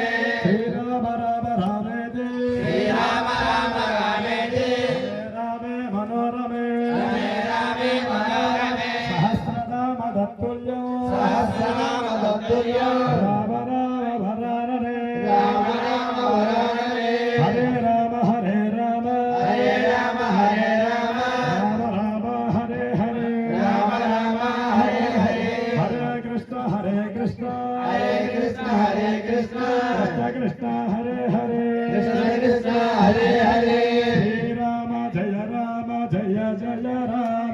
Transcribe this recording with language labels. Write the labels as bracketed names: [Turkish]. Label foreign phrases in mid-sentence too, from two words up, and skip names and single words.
[Sanskrit] శ్రీరామ రామ రామేతే శ్రీరామ రామ రామేతి రామే మనోరమే రమే రమే మనోరమే సహస్రనామ తత్తుల్యం సహస్రనామ తత్తుల్యం రామ రామ వరాననే రామ నామ వరానమే హరే రామ హరే రామ హరే రామ హరే రామ రామ రామ హరే హరే రామ రామ హరే హరే హరే కృష్ణ హరే కృష్ణ హరే కృష్ణ హరే కృష్ణ కృష్ణ కృష్ణ హరే హరే కృష్ణ కృష్ణ హరే హరే శ్రీరామ జయ రామ జయ జయ రామ